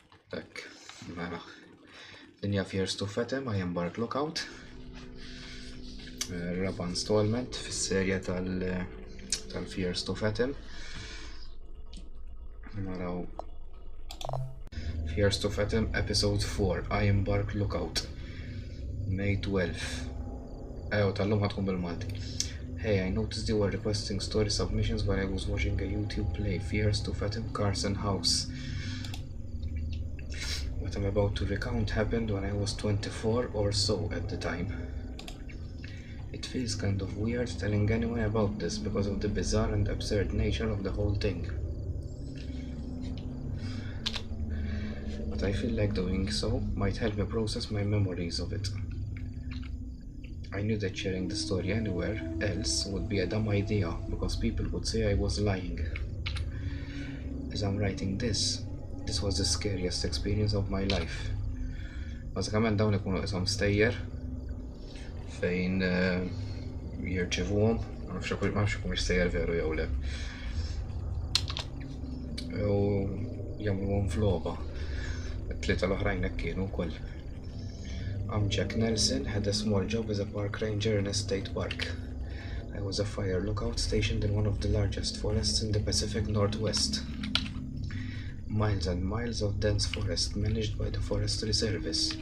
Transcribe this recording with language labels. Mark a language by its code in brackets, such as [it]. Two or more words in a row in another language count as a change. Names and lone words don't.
[mt] Ek, mela. Dinja Fears to Fathom, Ironbark Lookout. Raba installment fis-serja tal-Fears to Fathom. Naraw. [en] Fears to Fathom, Episode 4, Ironbark Lookout. May 12. [mt] Tal-lum ħatkun bil-Malti. [en] Hey, I noticed you were requesting story submissions while I was watching a YouTube play, Fears to Fathom Carson House. What I'm about to recount happened when I was 24 or so at the time. It feels kind of weird telling anyone about this because of the bizarre and absurd nature of the whole thing. But I feel like doing so might help me process my memories of it. I knew that sharing the story anywhere else would be a dumb idea because people would say I was lying. As I'm writing this was the scariest experience of my life. [mt] Bażikament dawn ikunu qishom stejjer fejn jirċevuhom, ma nafx ikun stejjer veru jew le. U jagħmluhom f'logħba. It-tlieta l-oħrajn hekk kienu wkoll. [en] I'm Jack Nelson, had a small job as a park ranger in a state park. I was a fire lookout stationed in one of the largest forests in the Pacific Northwest. Miles and miles of dense forest managed by the Forestry Service.